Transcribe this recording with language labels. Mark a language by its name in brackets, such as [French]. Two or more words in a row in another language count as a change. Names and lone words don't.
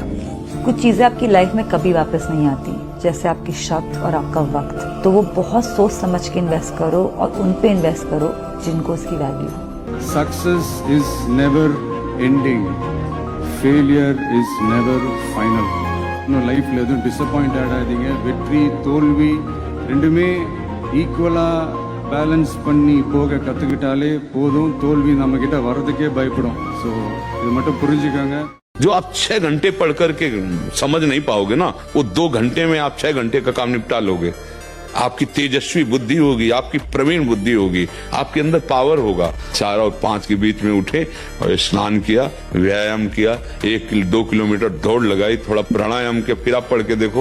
[Hindi] कुछ चीजें आपकी लाइफ में कभी वापस नहीं आती, जैसे आपके शब्द और आपका वक्त। तो वो बहुत [English] सोच समझ [Hindi] के इन्वेस्ट करो और उन पे इन्वेस्ट करो जिनको उसकी वैल्यू हो। [English] Success is never ending, failure is never final. [Tamil] லைஃப்ல எதுவும் டிசப்பாயிண்ட் ஆகாதீங்க. வெற்றி தோல்வி ரெண்டுமே [English] equal-a balance [Tamil] பண்ணி போக கத்துக்கிட்டாலே போதும். தோல்வி நம்ம கிட்ட வர்றதுக்கே பயப்படும். ஸோ இது மட்டும் புரிஞ்சுக்கோங்க. [Hindi] जो आप 6 घंटे पढ़ करके समझ नहीं पाओगे ना, वो 2 घंटे में आप 6 घंटे का काम निपटा लोगे. आपकी तेजस्वी बुद्धि होगी, आपकी प्रवीण बुद्धि होगी, आपके अंदर पावर होगा. 4 और 5 के बीच में उठे और स्नान किया, व्यायाम किया, 1-2 किलोमीटर दौड़ लगाई, थोड़ा प्राणायाम किया, फिर आप पढ़ के देखो.